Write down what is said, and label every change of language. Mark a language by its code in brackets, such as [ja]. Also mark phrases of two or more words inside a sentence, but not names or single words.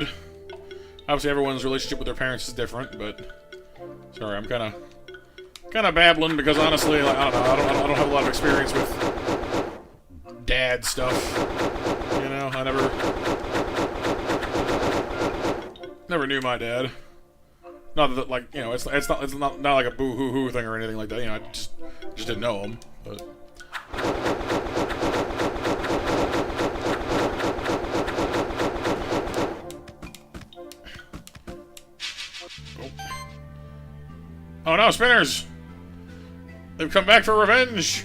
[en] Obviously, everyone's relationship with their parents is different, but sorry, I'm kind of babbling because honestly, like, I don't know, I don't have a lot of experience with dad stuff. You know, I never knew my dad. Not that, like, you know, it's not like a boo hoo hoo thing or anything like that. You know, I just didn't know him, but. Oh no, spinners! They've come back for revenge!